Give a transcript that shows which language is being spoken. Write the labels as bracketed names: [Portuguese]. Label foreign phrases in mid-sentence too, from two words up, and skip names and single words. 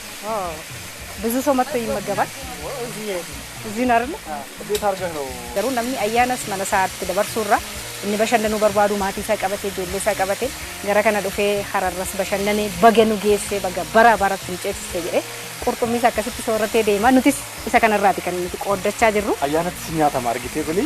[Amharic] ብዙ ሰው መጥቶ ይመገባል። እዚህ ነው አይደል? እንዴት አድርገህ ነው [Oromo] ገሩ namni ayyanas mana isaatti dabarsuurra inni bashannanuu barbaadu maatii isaa qabatee ijoollee isaa qabatee gara kana dhufee hararras bashannanee baga nu geessee baga bara baratti nu ceesisee jedhee qurxummiis akkasitti soorratee deema nutis isa kanarraati kan nuti qooddachaa jirru. Ayyaanatti nyaatama argitee kuni